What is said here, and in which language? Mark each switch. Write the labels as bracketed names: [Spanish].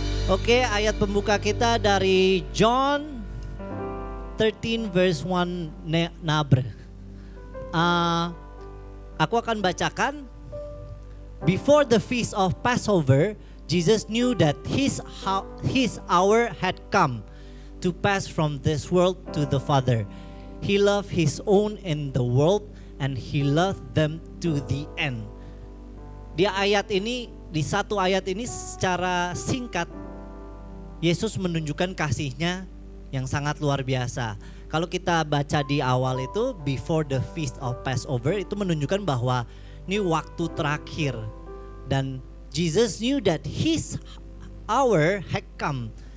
[Indonesian] Oke, ayat pembuka kita dari John 13 verse 1 Nabre. Aku akan bacakan. [English] Before the feast of Passover, Jesus knew that his hour had come to pass from this world to the Father. He loved his own in the world, and he loved them to the end. [Indonesian] Di ayat ini, di satu ayat ini secara singkat Yesus menunjukkan kasih-Nya yang sangat luar biasa. Kalau kita baca di awal itu [English] before the feast of Passover [Indonesian] itu menunjukkan bahwa ini waktu terakhir dan [English] Jesus knew that his hour had come.